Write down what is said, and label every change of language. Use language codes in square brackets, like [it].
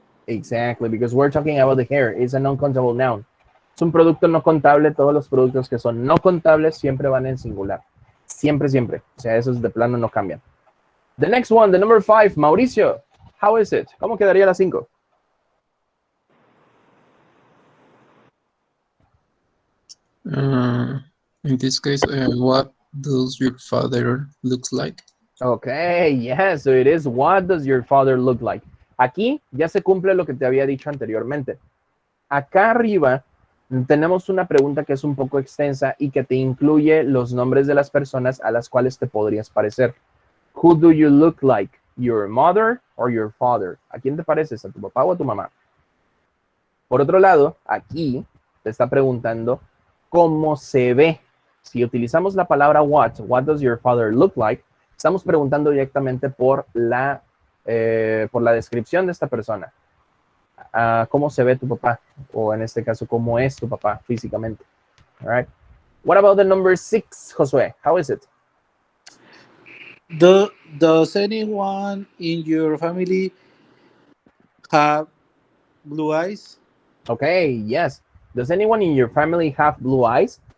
[en] Exactly, because we're talking about the hair. It's a non-countable noun. [es] Es un producto no contable. Todos los productos que son no contables siempre van en singular. Siempre, siempre. O sea, esos de plano no cambian. [en] The next one, the number 5, Mauricio. How is it? [es] ¿Cómo quedaría la 5? [en] In this case, what does your father looks like? Okay, yes, so it is, what does your father look like? [es] Aquí ya se cumple lo que te había dicho anteriormente. Acá arriba tenemos una pregunta que es un poco extensa y que te incluye los nombres de las personas a las cuales te podrías parecer. [en] Who do you look like? Your mother or your father? [es] ¿A quién te pareces? ¿A tu papá o a tu mamá? Por otro lado, aquí te está preguntando cómo se ve. Si utilizamos la palabra [en] what does your father look like? [es] Estamos preguntando directamente por la descripción de esta persona. ¿Cómo se ve tu papá? O en este caso, ¿cómo es tu papá físicamente? [en] All right. What about the number 6, Josué? How is it? Does anyone in your family have blue eyes? Okay, yes. Does anyone in your family have blue eyes?